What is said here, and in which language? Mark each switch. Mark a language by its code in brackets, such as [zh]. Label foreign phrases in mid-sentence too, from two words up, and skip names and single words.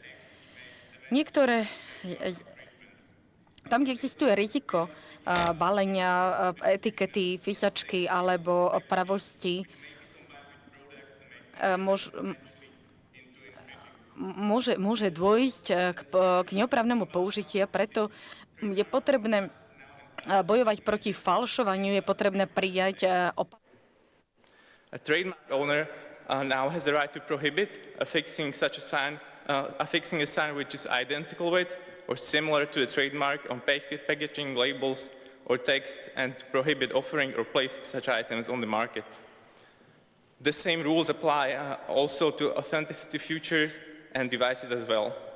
[sk] Tam, kde existuje riziko balenia, etikety, fisačky alebo pravosti, môže dôjsť k neoprávnemu použitiu, preto je potrebné bojovať proti falšovaniu, je potrebné prijať [en] A trademark owner now has the right to prohibit affixing such a sign, affixing a sign which is identical with or similar to the trademark on packaging, labels, or text, and to prohibit offering or placing such items on the market. The same rules apply also to authenticity features and devices as well.